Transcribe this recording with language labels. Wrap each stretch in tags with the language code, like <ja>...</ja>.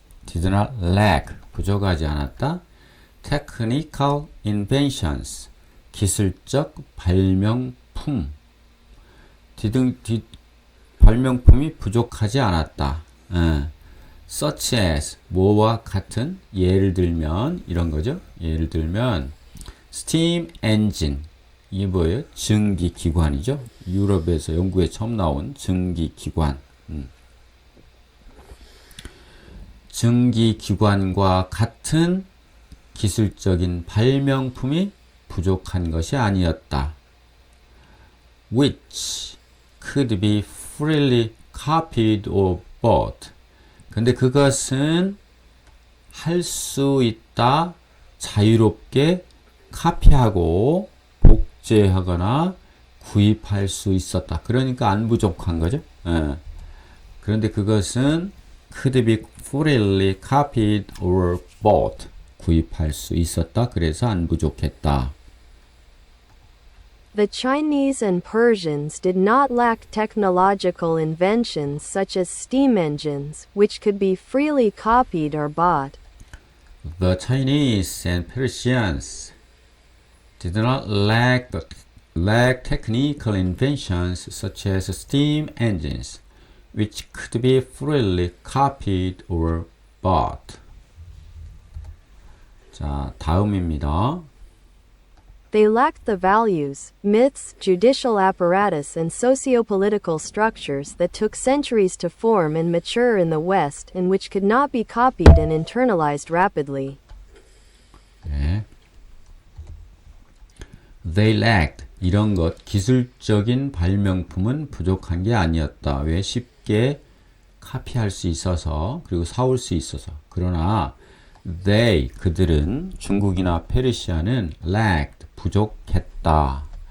<en>did not lack,</en> <ko>부족하지 않았다.</ko> <en>technical inventions,</en> <ko>기술적 발명품. 발명품이 부족하지 않았다.</ko> <en>such as,</en> <ko>뭐와 같은, 예를 들면, 이런 거죠. 예를 들면,</ko> <en>steam engine,</en> <ko>이게 뭐예요? 증기기관이죠. 유럽에서 영국에 처음 나온 증기기관. 증기기관과 같은 기술적인 발명품이 부족한 것이 아니었다.</ko> <en>which could be freely copied or bought.</en> <ko>근데 그것은 할 수 있다, 자유롭게 카피하고 복제하거나 구입할 수 있었다. 그러니까 안 부족한 거죠. 그런데 그것은</ko> <en>could be freely copied or bought.</en> <ko>구입할 수 있었다. 그래서 안 부족했다.</ko> <en>The Chinese and Persians did not lack technological inventions such as steam engines, which could be freely copied or bought. The Chinese and Persians did not lack technical inventions such as steam engines, which could be freely copied or bought.</en> <ko>자, 다음입니다.</ko> <en>They lacked the values, myths, judicial apparatus and socio-political structures that took centuries to form and mature in the West and which could not be copied and internalized rapidly.</en> <ko>네.</ko> <en>They lacked,</en> <ko>이런 것, 기술적인 발명품은 부족한 게 아니었다. 왜? 쉽게 카피할 수 있어서, 그리고 사올 수 있어서. 그러나 they, 그들은, 중국이나 페르시아는 lacked, 부족했다.</ko>